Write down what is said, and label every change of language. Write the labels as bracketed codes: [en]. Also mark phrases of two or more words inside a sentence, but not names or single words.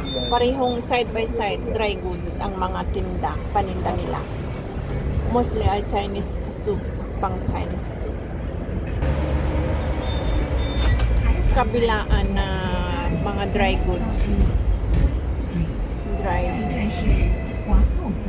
[tl] Parehong [en] side by side dry goods [tl] ang mga tinda, paninda nila. Mostly ay [en] Chinese soup, [tl] pang [en] Chinese soup. [tl] Kabilaan na mga [en] dry goods. [tl] Dry. [zh] 这站是皇后街。